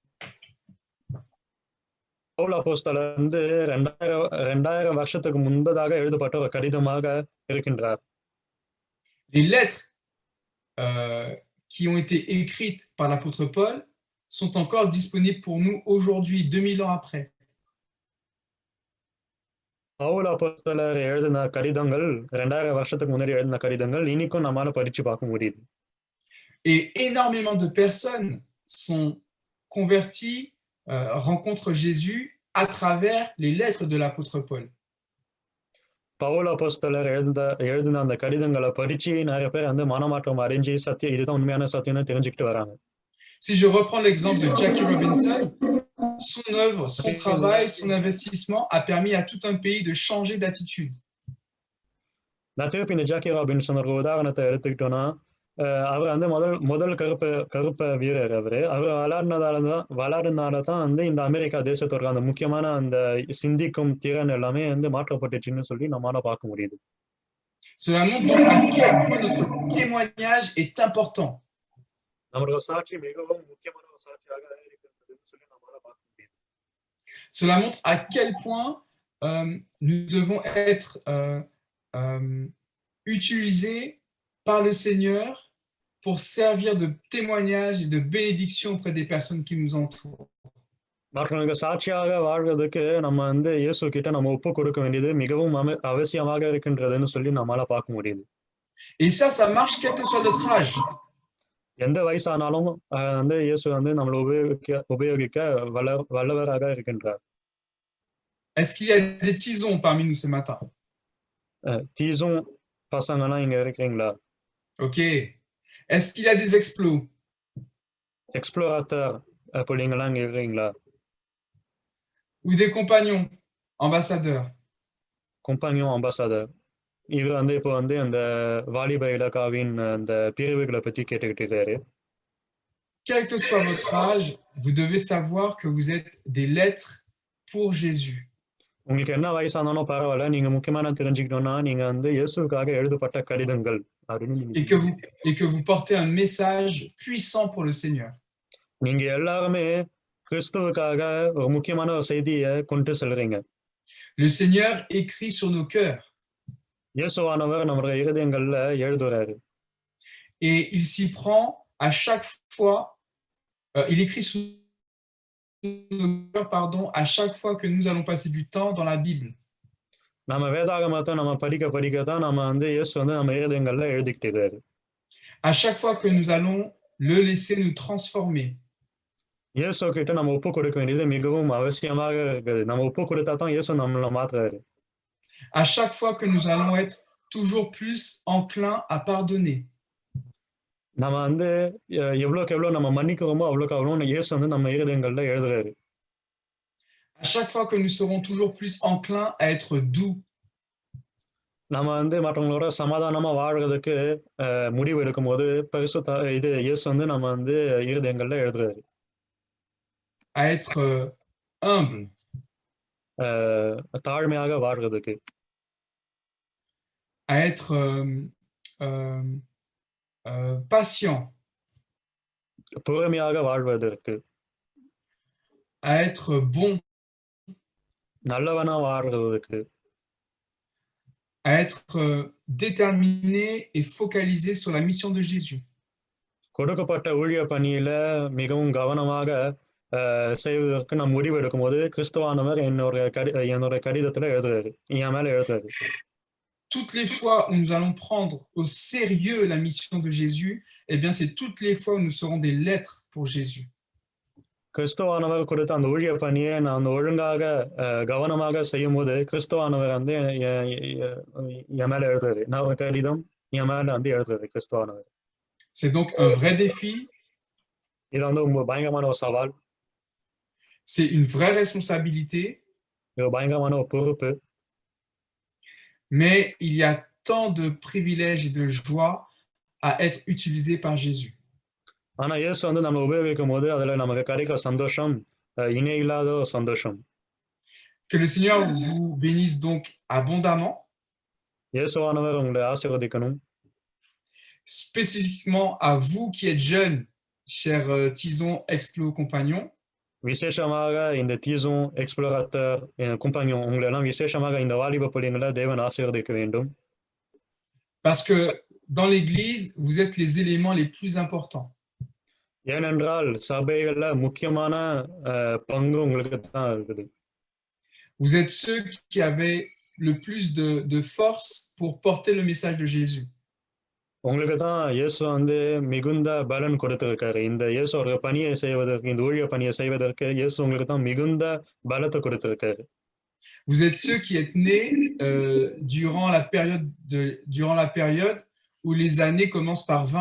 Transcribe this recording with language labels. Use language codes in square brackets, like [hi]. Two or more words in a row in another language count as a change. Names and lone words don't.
[fr] Les lettres qui ont été écrites par l'apôtre Paul sont encore disponibles pour nous aujourd'hui, 2000 ans après. [ta] பவுல் அப்போஸ்தலர் எழுதின கடிதங்கள் 2000 வருஷத்துக்கு முன்னாடி எழுதின கடிதங்கள் இன்னைக்கும் நம்மால படிச்சு பார்க்க முடியுது. [fr] Et énormément de personnes sont converties, rencontrent Jésus à travers les lettres de l'apôtre Paul. [ta] பவுல் அப்போஸ்தலர் எழுதின அந்த கடிதங்களை படிச்சு நிறைய பேர் வந்து மனமாற்றம் அடைஞ்சு சத்தியம் இதுதான் உண்மையான சத்தியம்னு தெரிஞ்சுக்கிட்டு வராங்க. [fr] Si je reprends l'exemple de Jackie Robinson, son œuvre, son travail, son investissement a permis à tout un pays de changer d'attitude. [ta] நான் திருப்பி இந்த ஜாக்கி ராபின்சன் ஒரு உதாரணத்தை எடுத்துக்கிட்டோம்னா அவர் வந்து முதல் கருப்ப வீரர் அவர் வளர்ந்தனால தான் வந்து இந்த அமெரிக்கா தேசத்தோட அந்த முக்கியமான அந்த சிந்திக்கும் திறன் எல்லாமே வந்து மாற்றப்பட்டுச்சுன்னு சொல்லி நம்மளால பார்க்க முடியுது. [fr] Cela montre donc à quel point notre témoignage est important. [ta] நம்மளோட சாட்சி மிகவும் முக்கியமான ஒரு சாட்சியாக இருக்கிறதுன்னு சொல்லி நம்மளால பார்க்க முடியுது. [fr] Cela montre à quel point nous devons être utilisés par le Seigneur pour servir de témoignage et de bénédiction auprès des personnes qui nous entourent. [ta] மற்றவங்க சாட்சியாக வாழ்றதுக்கு நம்ம வந்து இயேசு கிட்ட நம்ம ஒப்பு கொடுக்க வேண்டியது மிகவும் அவசியமாக இருக்கின்றதுன்னு சொல்லி நம்மளால பார்க்க முடியுது. [fr] Et ça marche quel que soit notre âge. [ta] எந்த வயசானாலும் வந்து இயேசு வந்து நம்மளை உபயோகிக்க வல்லவராக இருக்கின்றார். [fr] Est-ce qu'il y a des tisons parmi nous ce matin? [ta] Tisons பசங்கன்னா இங்க இருக்கீங்களா? [fr] OK. Est-ce qu'il y a des explos? [ta] Explorateur பிள்ளைங்களா இங்க இருக்கீங்களா? [fr] Ou des compagnons, ambassadeurs? Compagnon ambassadeur. [ta] இது வந்து இப்போ வந்து அந்த வாலிப இலக்காவின் அந்த பிரிவுகளை பத்தி கேட்டுக்கிட்டு இருக்காரு. [fr] Quel que soit votre âge, vous devez savoir que vous êtes des lettres pour Jésus. [ta] உங்களுக்கு என்ன வயசானாலும் பரவாயில்ல, நீங்க முக்கியமான தெரிஞ்சுக்கணும்னா நீங்க வந்து இயேசுவுக்காக எழுதப்பட்ட கடிதங்கள் [fr] et que vous portez un message puissant pour le Seigneur. [ta] நீங்க எல்லாருமே கிறிஸ்துவுக்காக ஒரு முக்கியமான ஒரு செய்தியை கொண்டு செல்றீங்க. [fr] Le Seigneur écrit sur nos cœurs. [ta] இயேசுவானவர் நம்முடைய இருதயங்கள்ல எழுதுறாரு. [fr] Et il s'y prend à chaque fois, il écrit sur nos cœurs, à chaque fois que nous allons passer du temps dans la Bible. [ta] நம்ம வேதாகமத்தை நம்ம படிக்க தான் நம்ம வந்து இயேசு வந்து நம்ம இருதயங்கள்ல எழுதிக்கிட்டு இருக்காரு. [fr] À chaque fois que nous allons le laisser nous transformer, [ta] இயேசு கிட்ட நம்ம ஒப்பு கொடுக்க வேண்டியது மிகவும் அவசியமாக இருக்குது. நம்ம ஒப்பு கொடுத்தா தான் இயேசு நம்மள மாத்துறாரு. [fr] à chaque fois que nous allons être toujours plus enclins à pardonner, [ta] நம்ம வந்து எவ்வளோக்கு எவ்வளோ நம்ம மன்னிக்கிறோமோ அவ்வளோக்கு அவ்வளோ இயேசு வந்து நம்ம இருதயங்கள்ல எழுதுறாரு. [fr] à chaque fois que nous serons toujours plus enclins à être doux, [ta] நம்ம வந்து மற்றவங்களோட சமாதானமா வாழ்றதுக்கு முடிவு எடுக்கும்போது இது இயேசு வந்து நம்ம வந்து இருதயங்கள்ல எழுதுறாரு. [fr] à être humble, [ta] தாழ்மையாக வாழ்றதுக்கு, [fr] à être patient, [ta] பொறுமையாக வாழ்வதற்கு, [fr] à être bon, [ta] நல்லவனா வாழ்றதுக்கு, [fr] à être déterminé et focalisé sur la mission de Jésus. [ta] கொடுக்கப்பட்ட ஊழிய பணியில மிகவும் கவனமாக செய்வதற்கு நம்ம முடிவு எடுக்கும்போது கிறிஸ்துவானவர் என்னோட கடிதத்துல எழுதுறாரு, என் மேல எழுதுறாரு. [fr] Toutes les fois où nous allons prendre au sérieux la mission de Jésus, eh bien, c'est toutes les fois où nous serons des lettres pour Jésus. [ta] கிறிஸ்துவானவர் கொடுத்த அந்த ஊழிய பணியை நான் ஒழுங்காக கவனமாக செய்யும் போது கிறிஸ்துவானவர் வந்து என் மேல எழுதுறாரு. நான் ஒரு கடிதம் என் மேல வந்து எழுதுறாரு கிறிஸ்துவானவர். [fr] C'est donc un vrai défi. [ta] இது வந்து பயங்கரமான ஒரு சவால். [fr] C'est une vraie responsabilité. [ta] இது பயங்கரமான ஒரு பொறுப்பு. [fr] Mais il y a tant de privilèges et de joie à être utilisé par Jésus. [ta] ஆனா இயேசு வந்து நம்ம உபயோகிக்கும் போது அதுல நமக்கு கிடைக்கிற சந்தோஷம் இணை இல்லாத ஒரு சந்தோஷம். [fr] Que le Seigneur vous bénisse donc abondamment. [ta] இயேசுவானவர் உங்களை ஆசீர்வதிக்கணும். [fr] Spécifiquement à vous qui êtes jeunes, chers Tison Explo compagnons. [ta] விசேஷமாக இந்த தீசோன் எக்ஸ்ப்ளோரேட்டர் கம்பெனியும் உங்களை எல்லாம் விசேஷமாக இந்த வாலிப பிள்ளைங்களை தேவன் ஆசீர்வதிக்க வேண்டும். [fr] Parce que dans l'église, vous êtes les éléments les plus importants. [ta] ஏனென்றால் சபைகள்ல முக்கியமான பங்கு உங்களுக்கு தான் இருக்குது. [fr] Vous êtes ceux qui avaient le plus de force pour porter le message de Jésus. [ta] உங்களுக்கு தான் இயேசு வந்து மிகுந்த பலன் கொடுத்திருக்காரு. இந்த இயேசுவோட பணியை செய்வதற்கு, இந்த ஊழிய பணியை செய்வதற்கு இயேசு உங்களுக்கு தான் மிகுந்த பலத்தை கொடுத்திருக்காரு. [fr] Vous êtes ceux qui êtes nés durant la période où les années commencent par 20.